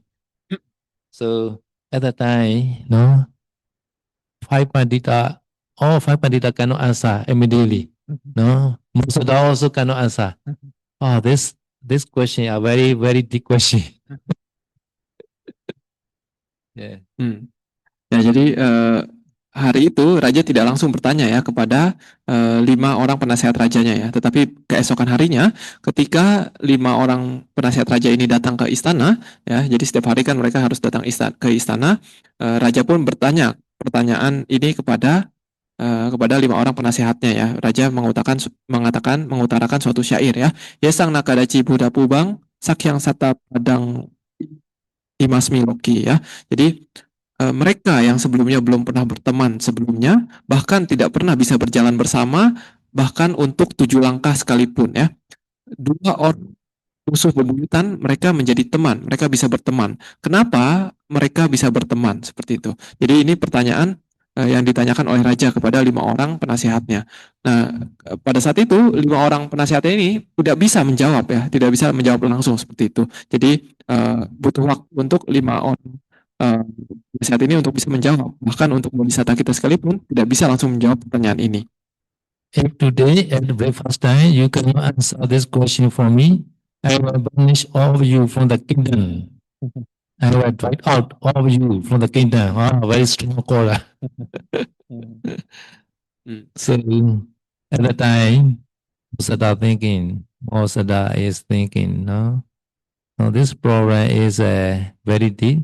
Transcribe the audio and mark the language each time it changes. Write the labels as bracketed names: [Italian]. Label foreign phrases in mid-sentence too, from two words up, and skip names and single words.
[English] So at that time, no, 5 pandita, all 5 pandita cannot answer immediately. No, most of them also cannot answer. Oh, this question are very, very deep question. Yeah. [Indonesian] Ya, jadi hari itu raja tidak langsung bertanya ya kepada 5 orang penasehat rajanya ya, tetapi keesokan harinya ketika 5 orang penasehat raja ini datang ke istana ya, jadi setiap hari kan mereka harus datang ke istana, raja pun bertanya pertanyaan ini kepada kepada 5 orang penasehatnya ya. Raja mengutarakan suatu syair ya. [Pali] Yesang nakadaci Buddha Pubang, Sakyang Sata Padang Dimas Miloki ya. [Indonesian] Jadi mereka yang sebelumnya belum pernah berteman sebelumnya, bahkan tidak pernah bisa berjalan bersama, bahkan untuk 7 langkah sekalipun ya. 2 orang musuh bebuyutan, mereka menjadi teman, mereka bisa berteman. Kenapa mereka bisa berteman seperti itu? Jadi ini pertanyaan yang ditanyakan oleh raja kepada 5 orang penasihatnya. Nah, pada saat itu 5 orang penasihatnya ini tidak bisa menjawab ya, tidak bisa menjawab langsung seperti itu. Jadi butuh waktu untuk 5 orang penasihat ini untuk bisa menjawab. Bahkan untuk bodhisatta kita sekalipun tidak bisa langsung menjawab pertanyaan ini. [English] If today at the breakfast time you cannot answer this question for me, I will banish all of you from the kingdom. I will drive out all of you from the kingdom. Wow, very strong call. So at the time, Mosada is thinking, no, this problem is very deep.